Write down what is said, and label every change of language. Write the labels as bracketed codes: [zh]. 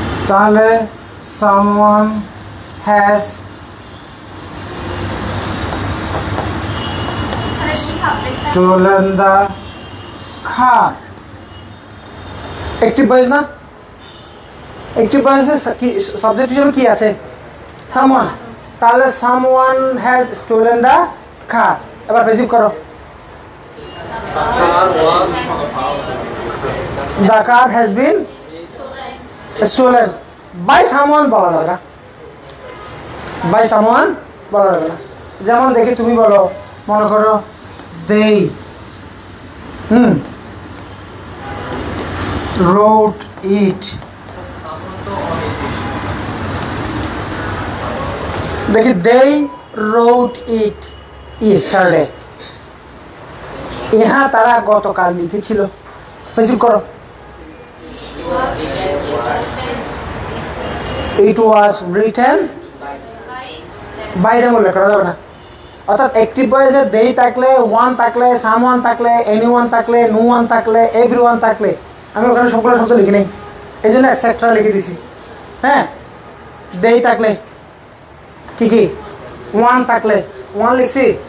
[bn] তাহলে [en] someone has stolen the car। [bn] Active voice না? Active ভয়েসে কি সাবজেক্ট হিসেবে কি আছে? [en] someone। [bn] তাহলে [en] someone has stolen the car। [bn] এবার প্যাসিভ করো। [en] the car has been stolen by someone [bn] বলা যাবে না, [en] by someone বলা যাবে না। [bn] যেমন দেখি তুমি বলো, মনে করো [en] they wrote it। [bn] দেখি [en] they wrote it yesterday। [bn] ইহা তারা গতকাল লিখেছিল। প্যাসিভ করো। [en] It was written by them [bn] উল্লেখ করা যাবে না। অর্থাৎ অ্যাক্টিভ ভয়েসে they থাকলে, one থাকলে, someone থাকলে, anyone থাকলে, no one থাকলে, everyone থাকলে, আমি ওখানে সবগুলো শব্দ লিখি নেই, এই জন্য এটসেট্রা লিখে দিছি। হ্যাঁ, they থাকলে কি কি, one থাকলে one লিখছি।